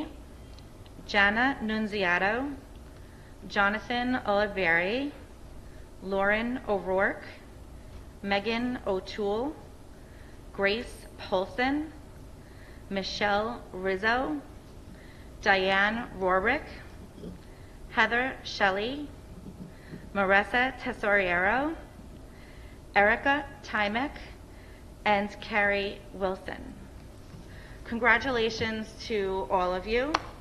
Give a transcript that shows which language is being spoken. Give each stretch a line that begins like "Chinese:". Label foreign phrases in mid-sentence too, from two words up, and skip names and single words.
English: Jana Nunziato, Jonathan Oliveri, Lauren O'Rourke, Megan O'Toole, Grace Polson, Michelle Rizzo, Diane Rorick, Heather Shelley, Marissa Tesoriero, Erica Tymek, and Carrie Wilson. Congratulations to all of you.